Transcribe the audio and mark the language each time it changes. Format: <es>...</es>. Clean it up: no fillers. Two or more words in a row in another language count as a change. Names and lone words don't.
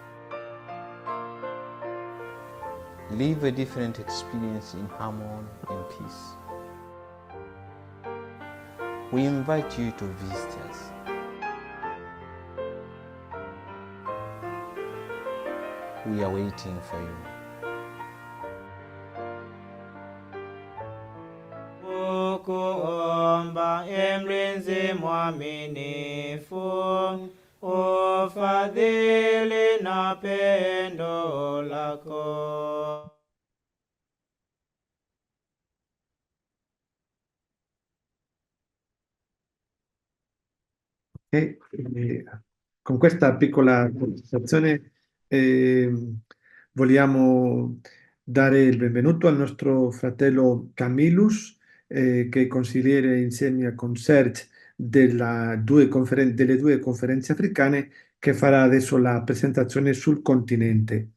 <en>Live a different experience in harmony and peace. We invite you to visit us. We are waiting for you.</en> <sw>Kuomba mlinzi mwaminifu, ufadhili na pendo lako.</sw> <it>Con questa piccola conversazione vogliamo dare il benvenuto al nostro fratello Camillus, che è consigliere insieme con Serge delle due conferenze africane, che farà adesso la presentazione sul continente.</it>